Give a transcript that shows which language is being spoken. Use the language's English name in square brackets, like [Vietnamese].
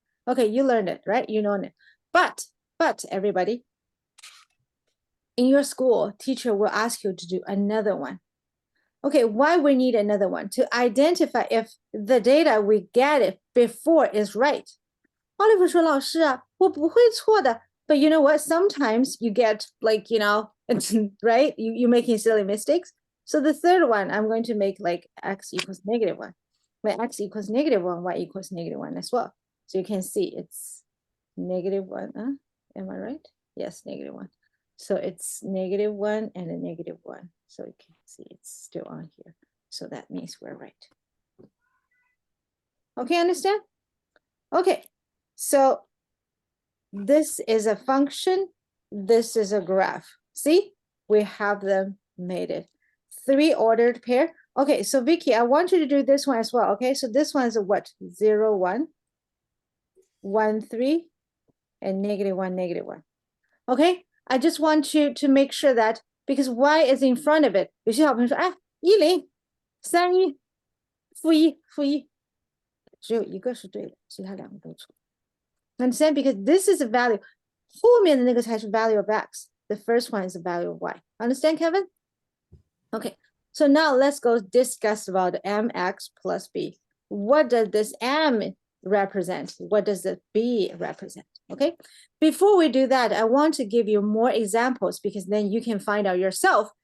[English] Okay, you learned it, right? You know it. But everybody, in your school, teacher will ask you to do another one. Okay, why we need another one? To identify if the data we get it before is right. [Chinese] Oliver 说老师啊，我不会错的。 [English] But you know what? Sometimes you get like, you know, right? You're making silly mistakes. So the third one, I'm going to make like x equals -1. When x equals -1, y equals -1 as well. So you can see it's -1. Am I right? Yes, -1. So it's -1 and a -1. So you can see it's still on here. So that means we're right. Okay, understand? Okay, so this is a function. This is a graph. See, we have them made it. 3 ordered pair. Okay, so Vicky, I want you to do this one as well. Okay, so this one is a what? 0, 1, 1, 3, and -1, -1. Okay, I just want you to make sure that because y is in front of it. [Chinese] 有些小朋友说，哎， [English] 10, 3, 1, -1, -1. [Chinese] 只有一个是对的，其他两个都错。Understand? [English] Because this is a value. [Chinese] 后面的那个才是 [English] value of x. The first one is the value of y. Understand, Kevin? Okay. So now let's go discuss about mx plus b. What does this m represent? What does the b represent? Okay. Before we do that, I want to give you more examples because then you can find out yourself.